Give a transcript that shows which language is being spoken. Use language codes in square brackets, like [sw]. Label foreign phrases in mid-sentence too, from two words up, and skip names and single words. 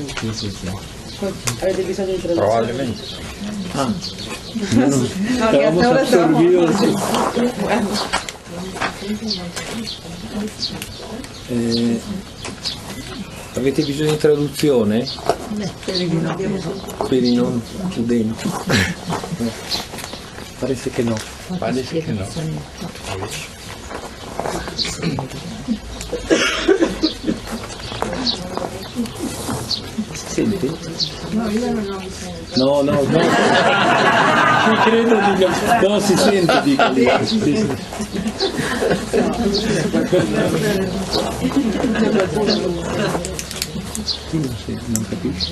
[it] ¿Avete bisogno di traduzione? [es] Probablemente. Estábamos absorbidos. [it] Avete bisogno di traduzione? Per i non udenti. [es] Parece que no. Parece que no. [it] Senti? No. Ci credo, dico. No, si sente, dico. Sì. Non capisci?